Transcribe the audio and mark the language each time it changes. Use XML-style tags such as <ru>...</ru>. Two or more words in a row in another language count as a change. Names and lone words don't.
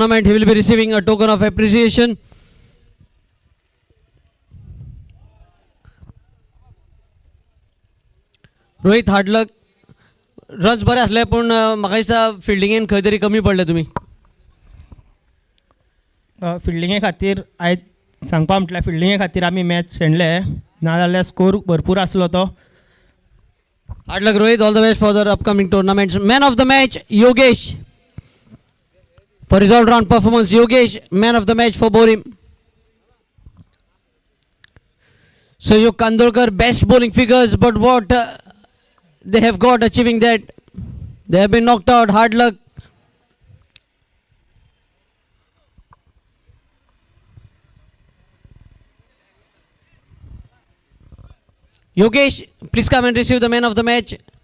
<en>He will be receiving a token of appreciation.</en> <kok>रोहित</kok> <en>hard luck runs</en> <kok>बरे असले पण म्हाका दिसता फिल्डिंगेन खंय तरी कमी पडले तुमी फिल्डिंगे खातीर आयज सांगपा म्हटल्यार फिल्डिंगे खातीर आमी मॅच शेणले नाजाल्यार स्कोर भरपूर आसलो तो</kok> <en>hard luck Rohit all the best for the upcoming tournaments man of the match Yogesh for his all round performance Yogesh man of the match for Borim Sayuk Kandolkar best bowling figures but what they have got achieving that they have been knocked out hard luck Yogesh please come and receive the man of the match</en>